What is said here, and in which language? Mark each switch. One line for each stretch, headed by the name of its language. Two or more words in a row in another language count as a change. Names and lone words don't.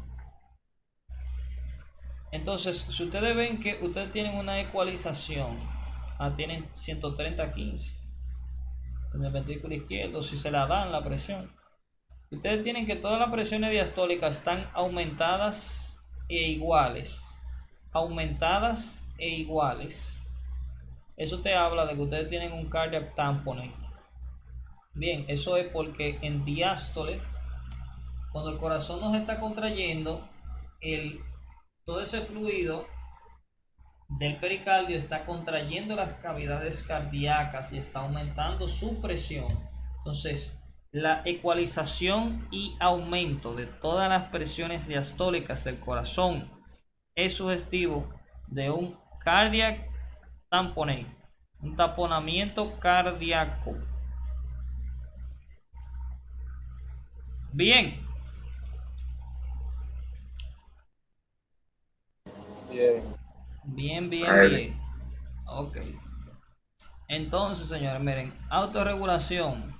Spanish: Entonces, si ustedes ven que ustedes tienen una ecualización, tienen 130, 15 en el ventrículo izquierdo, si se la dan la presión, ustedes tienen que todas las presiones diastólicas están aumentadas e iguales. Eso te habla de que ustedes tienen un
English: cardiac tamponade.
Spanish: Bien, eso es porque en diástole, cuando el corazón nos está contrayendo, todo ese fluido del pericardio está contrayendo las cavidades cardíacas y está aumentando su presión. Entonces, la ecualización y aumento de todas las presiones diastólicas del corazón es sugestivo de un
English: cardiac tamponade,
Spanish: un taponamiento cardíaco. Bien. Bien. Ok. Entonces, señores, miren, autorregulación.